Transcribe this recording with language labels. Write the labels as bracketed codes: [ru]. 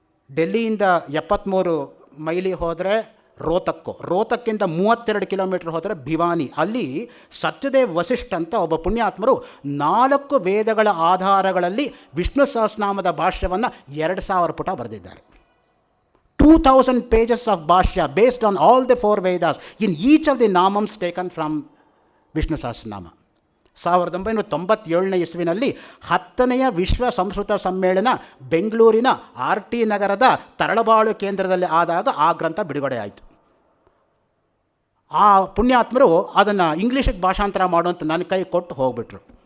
[kn] ಡೆಲ್ಲಿಯಿಂದ 73 mile ಹೋದರೆ ರೋತಕ್ಕಿಂತ 32 kilometre ಹೋದರೆ ಭಿವಾನಿ. ಅಲ್ಲಿ ಸತ್ಯದೇವ್ ವಸಿಷ್ಠ ಅಂತ ಒಬ್ಬ ಪುಣ್ಯಾತ್ಮರು 4 ವೇದಗಳ ಆಧಾರಗಳಲ್ಲಿ ವಿಷ್ಣು ಸಹಸ್ರನಾಮದ ಭಾಷ್ಯವನ್ನು 2000 ಪುಟ ಬರೆದಿದ್ದಾರೆ. [en] 2000 pages of Bhashya based on all the 4 Vedas in each of the namams taken from Vishnu Sahasranama. [kn] 1997ನೇ ಇಸ್ವಿನಲ್ಲಿ 10ನೇ ವಿಶ್ವ ಸಂಸ್ಕೃತ ಸಮ್ಮೇಳನ ಬೆಂಗಳೂರಿನ RT ನಗರದ ತರಳಬಾಳು ಕೇಂದ್ರದಲ್ಲಿ ಆದಾಗ ಆ ಗ್ರಂಥ ಬಿಡುಗಡೆ ಆಯಿತು. ಆ ಪುಣ್ಯಾತ್ಮರು ಅದನ್ನು ಇಂಗ್ಲೀಷಿಗೆ ಭಾಷಾಂತರ ಮಾಡುವಂತ ನನ್ನ ಕೈ ಕೊಟ್ಟು ಹೋಗ್ಬಿಟ್ರು.